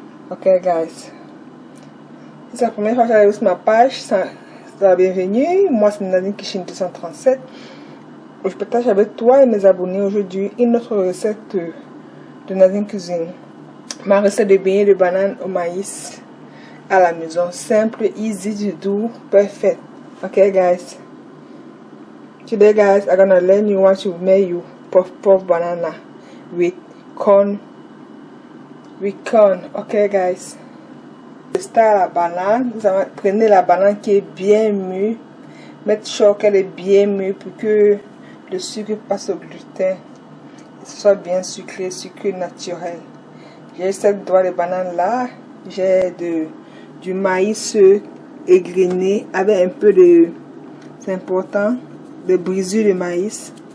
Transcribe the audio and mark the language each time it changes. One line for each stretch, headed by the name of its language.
English: Ok guys,
French: si c'est la première fois que j'arrive sur ma page, c'est la bienvenue. Moi c'est Nadine Cuisine 237. Je partage avec toi et mes abonnés aujourd'hui une autre recette de Nadine Cuisine. Ma recette de beignets de banane au maïs à la maison.
English: Simple, easy to do, perfect. Okay guys. Today guys, I'm gonna learn you what to make you puff banana with corn. Okay guys.
French: Je start la banane. Vous prenez la banane qui est bien mûre. Mettre sûr qu'elle est bien mûre pour que le sucre passe au gluten, que ce soit bien sucré, sucre naturel. J'ai 7 doigts de banane là, j'ai du maïs égrené avec un peu de, c'est important, de brisure de maïs.